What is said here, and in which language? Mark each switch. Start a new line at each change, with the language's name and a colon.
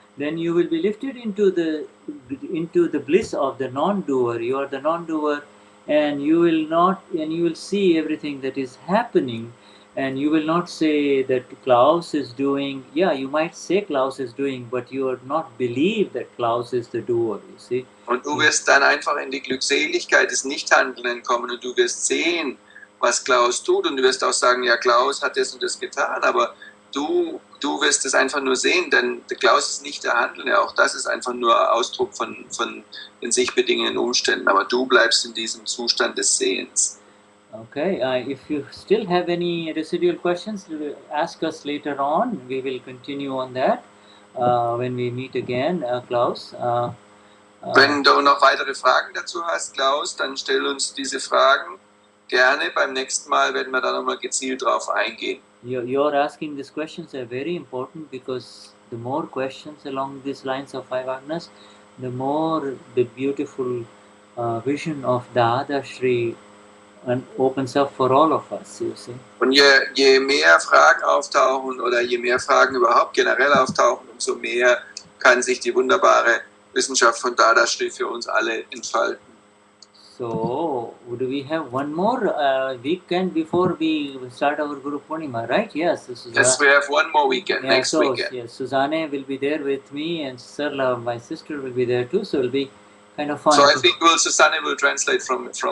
English: Then you will be lifted into the bliss of the non-doer. You are the non-doer, and you will see everything that is happening, and you will not say that Klaus is doing. Yeah, you might say Klaus is doing, but you will not believe that Klaus is the doer. You see.
German: Und du wirst dann einfach in die Glückseligkeit des Nichthandelnden kommen, und du wirst sehen, was Klaus tut und du wirst auch sagen, ja, Klaus hat das und das getan, aber du wirst es einfach nur sehen, denn der Klaus ist nicht der Handelnde, auch das ist einfach nur Ausdruck von den sich bedingenden Umständen, aber du bleibst in diesem Zustand des Sehens.
English: Okay, if you still have any residual questions, ask us later on. We will continue on that when we meet again, Klaus.
German: Wenn du noch weitere Fragen dazu hast, Klaus, dann stell uns diese Fragen gerne. Beim nächsten Mal werden wir da nochmal gezielt drauf eingehen.
English: You're asking these questions are very important because the more questions along these lines of His Agnas, the more the beautiful vision of Dadashri opens up for all of us, you see.
German: Und je mehr Fragen auftauchen oder je mehr Fragen überhaupt generell auftauchen, umso mehr kann sich die wunderbare Wissenschaft von Dadashri für uns alle entfalten.
English: So, do we have one more weekend before we start our Guru Purnima, right? Yes. Yes, we have one more weekend, Yeah, next so, weekend. yes, Susanne will be there with me, and Sarla, my sister, will be there too. So it'll be kind of fun. So I think Susanne will translate from